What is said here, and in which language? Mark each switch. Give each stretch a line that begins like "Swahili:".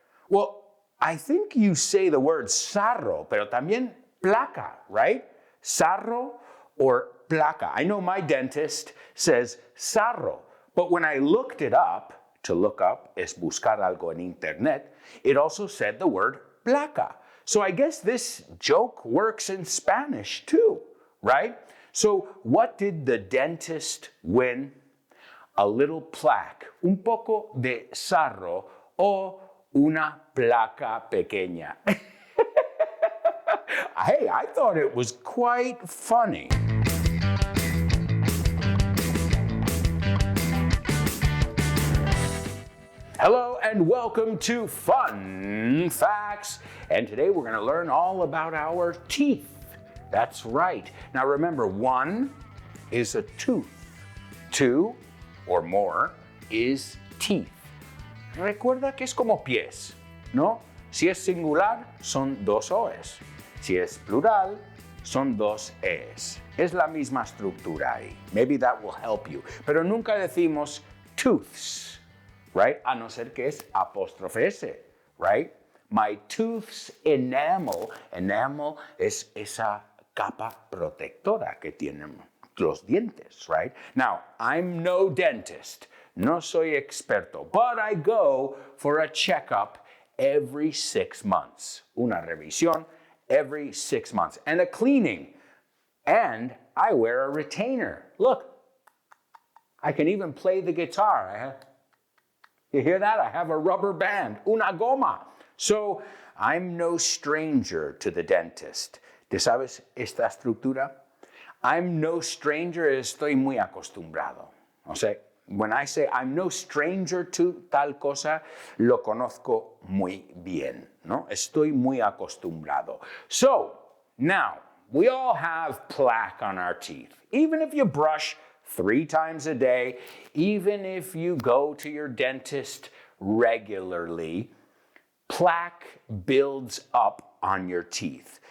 English: Well, I think you say the word sarro,
Spanish: pero también placa,
English: right? Sarro or placa. I know my dentist says sarro, but when I looked it up, to look up
Spanish: es buscar algo en internet,
English: it also said the word placa. So I guess this joke works in Spanish too, right? So what did the dentist win? A little plaque,
Spanish: un poco de sarro o una placa pequeña.
English: Hey, I thought it was quite funny. Hello and welcome to Fun Facts. And today we're going to learn all about our teeth. That's right. Now remember, one is a tooth. Two or more is teeth.
Spanish: Recuerda que es como pies, ¿no? Si es singular, son dos O's. Si es plural, son dos E's. Es la misma estructura ahí. Maybe that will help you. Pero nunca decimos tooths, right? A no ser que es apóstrofe S, right?
English: My tooth's enamel.
Spanish: Enamel es esa capa protectora que tienen los dientes, right?
English: Now, I'm no dentist.
Spanish: No soy experto,
English: but I go for a checkup every 6 months.
Spanish: Una revisión
English: every 6 months. And a cleaning. And I wear a retainer. Look, I can even play the guitar. You hear that? I have a rubber band.
Spanish: Una goma.
English: So, I'm no stranger to the dentist.
Spanish: ¿Te sabes esta estructura?
English: I'm no stranger,
Spanish: estoy muy acostumbrado. O sea,
English: when I say I'm no stranger to
Spanish: tal cosa, lo conozco muy bien, ¿no? Estoy muy acostumbrado.
English: So, now, we all have plaque on our teeth. Even if you brush 3 times a day, even if you go to your dentist regularly, plaque builds up on your teeth.